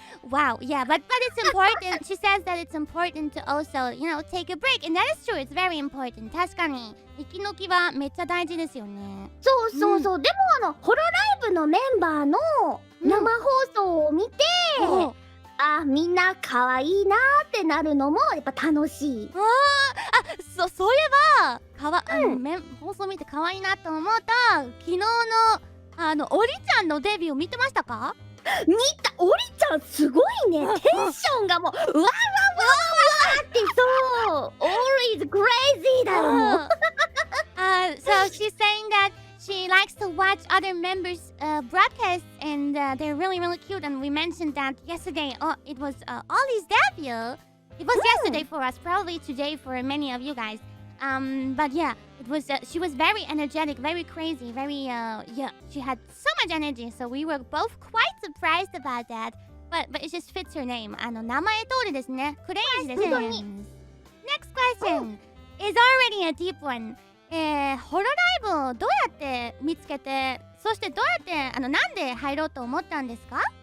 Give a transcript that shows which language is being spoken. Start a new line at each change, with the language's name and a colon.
English: Wow, yeah, but it's important. She says that it's important to also, take a break, and that is true. It's very important.
Japanese: 確かに息抜きはめっちゃ大事ですよね。そうそうそう。でもホロライブのメンバーの生放送を見て、みんな可愛いなーってなるのもやっぱ楽しい。そういえば放送見て可愛いなと思うと、昨日のおりちゃんのデビュー見てましたか？見た。おりちゃんすごいね。テンションがもううわうわうわうわってそう。
English: Always crazy
Japanese: だよもう。
English: So she's saying that she likes to watch other members' broadcasts, and they're really, really cute. And we mentioned that yesterday. It was Ollie's debut. It was yesterday for us, probably today for many of you guys. But yeah, it was. She was very energetic, very crazy, very She had so much energy, so we were both quite surprised about that. But it just fits her name.
Japanese: 名前通りですね。Crazy ですね。
English: Next question is already a deep one.
Japanese: ホロライブをどうやって見つけて、そしてどうやってなんで入ろうと思ったんですか？